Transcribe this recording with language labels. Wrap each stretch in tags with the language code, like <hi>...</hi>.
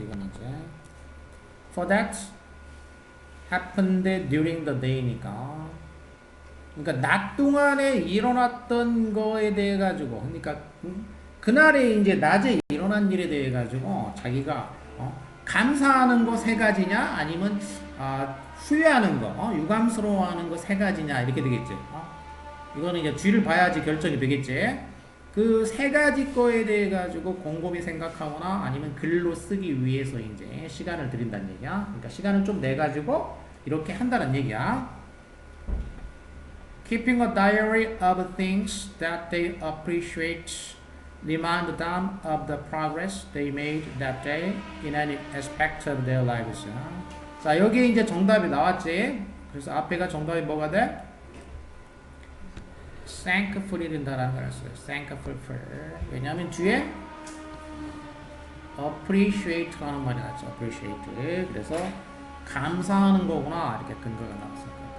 <ko>이거는 이제</ko> <en>for that happened during the day</en> <ko>니까, 그러니까 낮 동안에 일어났던 거에 대해 가지고, 그러니까 그날에 이제 낮에 일어난 일에 대해 가지고 자기가 감사하는 거 세 가지냐 아니면 후회하는 거, 유감스러워하는 거 세 가지냐, 이렇게 되겠지. 이거는 이제 뒤를 봐야지 결정이 되겠지. 그 세 가지 거에 대해 가지고 곰곰이 생각하거나 아니면 글로 쓰기 위해서 이제 시간을 들인다는 얘기야. 그러니까 시간을 좀 내 가지고 이렇게 한다는 얘기야.</ko> <en>Keeping a diary of things that they appreciate, remind them of the progress they made that day in any aspect of their lives.</en> <ko>자, 여기 이제 정답이 나왔지. 그래서 앞에가 정답이 뭐가 돼? thankful이 된다라는 걸 했어요.</ko> <en>thankful for.</en> <ko>왜냐하면 뒤에 appreciate라는 말이 나왔죠.</ko> <en>appreciate.</en> <ko>그래서 감사하는 거구나, 이렇게 근거가 나왔어요.</ko>